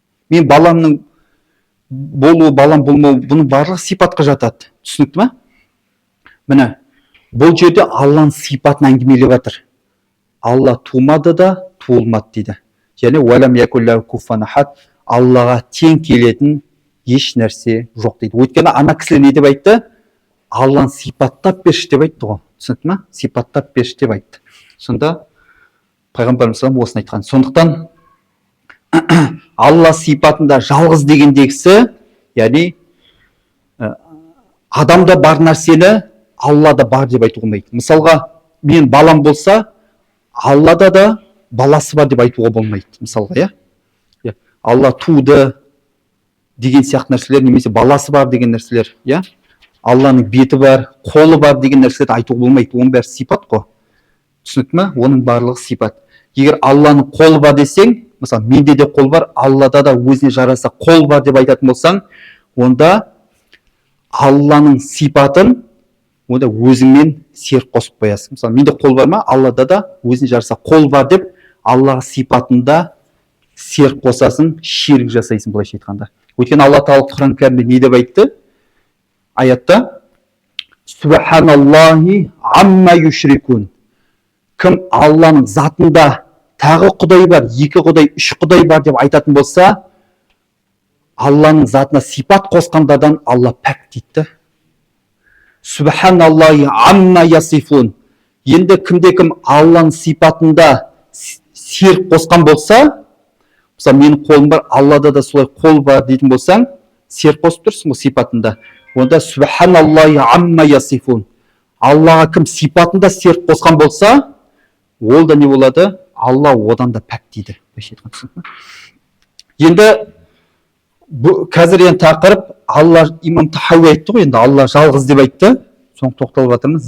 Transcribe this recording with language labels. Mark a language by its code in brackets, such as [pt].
[kk] Мен баламның болуы, балам болмауы, бұның барлығы сипатқа жатады. Түсінікті ме? Міне, бұл жерде Алланың сипатын әңгімелеп жатыр. Алла тумады да, туылмады дейді. Және [ar] уәләм якуллаху куфуан ахад, [kk] Аллаға тең келетін еш нәрсе жоқ дейді. Өйткені ана кісілер не деп айтты? Алланы сипаттап берші деп айтты ғой. Түсінікті ме? Сипаттап берші деп айтты. Сонда пайғамбарымыз осыны айтқан. Сондықтан Алла сипатында жалғыз дегендегісі, яғни адамда бар нәрсені Аллада бар деп айтуға болмайды. Мысалға, мен балам болса, Аллада да баласы бар деп айтуға болмайды. Мысалға, Алла туды деген сияқты нәрселер, немесе баласы бар деген нәрселер, Алланың беті бар, қолы бар деген нәрселерді айтуға болмайды. Оның бәрі сипат қой. Түсінікті ме? Оның барлығы сипат. Егер Алланың қолы бар десең, мысалы, менде де қол бар, Аллада да өзіне жараса қол бар деп айтатын болсаң, онда Алланың сипатын онда өзіңмен серік қосып қоясың. Мысалы, менде қол бар ма? Аллада да өзіне жараса қол бар деп, Аллаға сипатында серік қосасың, ширк жасайсың, былайша айтқанда. Өйткені Алла Тағала Құран кәрімде не деп айтты? [ar] Аятта: Субханаллахи амма юшрикун. [kk] Кім Алланың затында тағы құдай бар, екі құдай, үш құдай бар деп айтатын болса, Алланың затына сипат қосқандардан Алла пәк дейді. [ar] Субханаллахи амма ясифун. [kk] Енді кімде-кім Алланың сипатында серік қосқан болса, мысалы, менің қолым бар, Аллада да солай қол бар дейтін болсаң, серік қосып тұрсың бұл сипатында. Онда [ar] субханаллахи амма ясифун. [kk] Аллаға кім сипатында серік қосқан болса, ол да не болады? Алла одан да пәк дейді. Енді қазір енді тақырып, Алла, имам Тахауи айтты ғой, енді Алла жалғыз деп айтты. Соң тоқталып жатырмыз.